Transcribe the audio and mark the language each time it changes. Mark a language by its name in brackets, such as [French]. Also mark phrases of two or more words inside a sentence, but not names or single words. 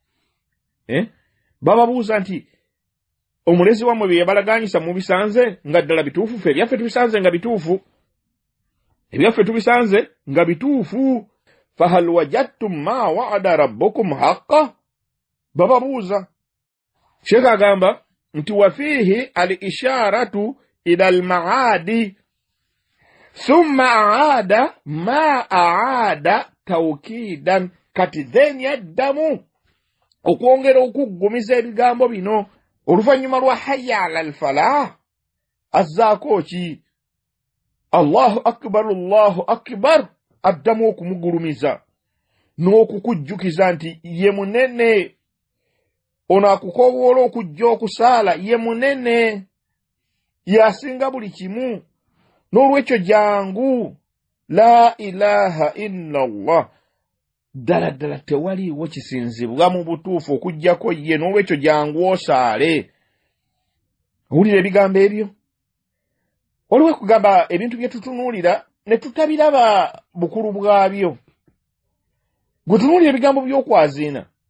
[Ganda] bababuuza nti omulezi wammwe bye yabalaganyisa mubisanze nga ddala bituufu ffe ebyaffe tubisanze nga bituufu ebyaffe tubisanze nga bituufu [Arabic] فهل وجدتم ما وعد ربكم حقا [Ganda] bababuuza sheekh agamba nti [Arabic] وفيه الإشارة إلى المعاد ثم عاد ما عاد توكيدا [Ganda] kati then yaddamu okwongera okuggumiza ebigambo bino oluvannyuma lwa [Arabic] حي على الفلاح [Ganda] azzaako ki allahu akbar addamu okumugulumiza n'okukujjukiza nti ye munene ono akukoowoola okujja okusaala ye munene yasinga buli kimu n'olwekyo jangu [Arabic] لا إله إلا الله [Ganda] ddala ddala tewaliiwo kisinzibwa mu butuufu okuggyako ye n'olwekyo jangu osaale owulira ebigambo ebyo waliwo kugamba ebintu bye tutunuulira ne tutabiraba bukulu bwabyo gwe tunuulira ebigambo by'okwaziina